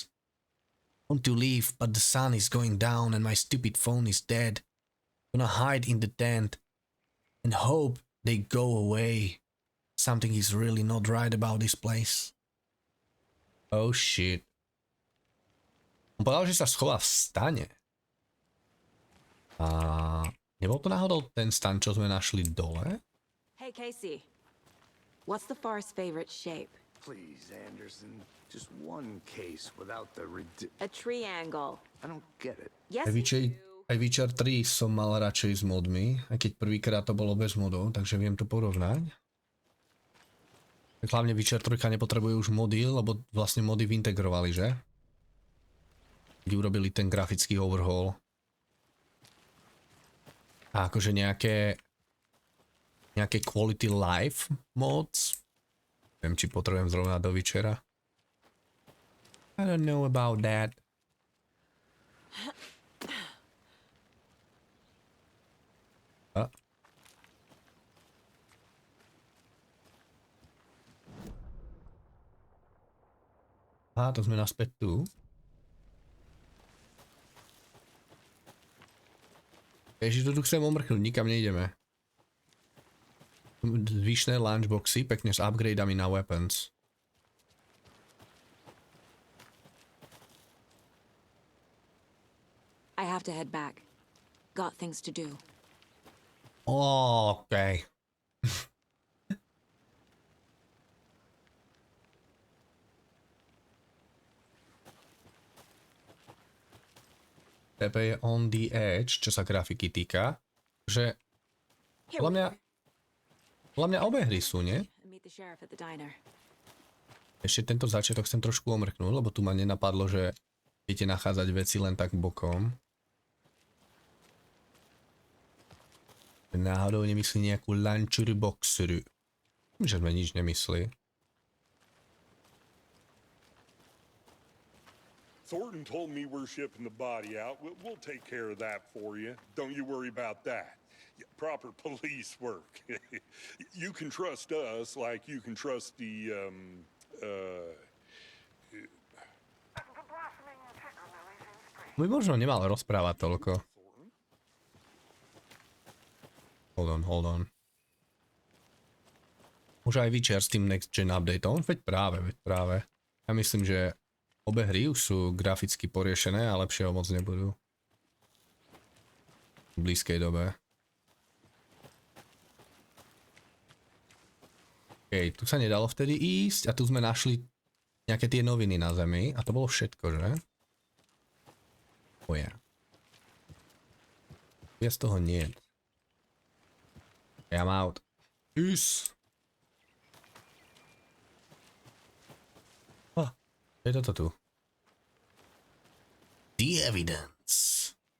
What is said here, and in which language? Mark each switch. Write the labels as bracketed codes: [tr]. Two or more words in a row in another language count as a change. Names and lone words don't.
[en] Want to leave, but the sun is going down and my stupid phone is dead. Gonna hide in the tent and hope they go away. Something is really not right about this place. Oh shit. [sk] On povedal, že sa schová v stane. A nebol to náhodou ten stan, čo sme našli dole? [en] Hey, Casey. What's the forest's favorite shape? Please, Anderson. Just one case without the A triangle. I don't get it. Yes, [sk] Aj Witcher 3 som mal radšej s modmi, aj keď prvýkrát to bolo bez modov, takže viem to porovnať. Tak hlavne Witcher 3 nepotrebuje už mody, lebo vlastne mody vyintegrovali, že? Keď urobili ten grafický overhaul. A akože nejaké [en] quality life mods. [sk] Neviem, či potrebujem zrovna do Witchera. [en] I don't know about that. [sk] A to sme naspäť tu. Ježiš, tu chcem omrknúť, nikam nejdeme. Zvyšné lunchboxy, pekne s upgradeami na weapons. [en] I have to head back. Got things to do. [sk] Okay. Tepe je [en] on the edge, [sk] čo sa grafiky týka, že podľa mňa obe hry sú, nie? Ešte tento začiatok chcem trošku omrknúť, lebo tu ma nenapadlo, že viete nachádzať veci len tak bokom. Náhodou nemyslí nejakú lunchery boxeru. Že sme nič nemyslí. [en] Thornton told me we're shipping the body out. We'll take care of that for you. Don't you worry about that. Proper police work. You can trust us like you can trust the, [sk] By možno nemal rozprávať toľko. [en] Hold on. [sk] Už aj Witcher s tým [en] next gen [sk] updateom? Veď práve. Ja myslím, že obe hry už sú graficky poriešené a lepšie ho moc nebudú. V blízkej dobe. OK, tu sa nedalo vtedy ísť a tu sme našli nejaké tie noviny na zemi a to bolo všetko, že? [en] Oh yeah. [sk] Viac toho nie. [en] I'm out. Peace. [sk] Je toto tu. [en] The evidence.